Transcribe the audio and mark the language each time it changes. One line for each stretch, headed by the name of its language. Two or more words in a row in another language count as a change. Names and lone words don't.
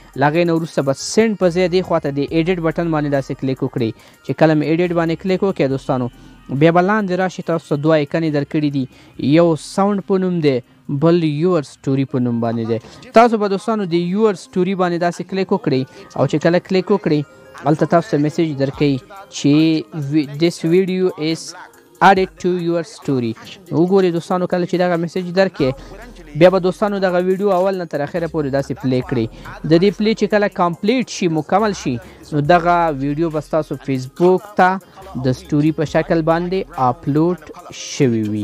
Pashto: له هغې نه وروسته به سینډ په ځای دې خواته د
English: edit button
Pashto: باندې داسې کلیک وکړئ چې کله مې ایډیټ باندې کلیک وکړئ دوستانو بیا به لاندې راشي تاسو ته 2 آیکنې درکړي دي، یو ساوند په نوم دی، بل
English: your story
Pashto: په نوم باندې دی. تاسو به دوستانو د
English: your story
Pashto: باندې داسې کلیک وکړئ او چې کله کلیک وکړئ هلته تاسو ته میسیج درکوي چې
English: this video is added to your story.
Pashto: وګورئ دوستانو کله چې دغه میسیج درکړئ بیا به دوستانو دغه ویډیو اول نه تر اخره پورې داسې پلی کړئ. د دې پلی چې کله کمپلیټ شي، مکمل شي، نو دغه ویډیو به ستاسو فیسبوک ته د سټوري په شکل باندې اپلوډ شوي وي.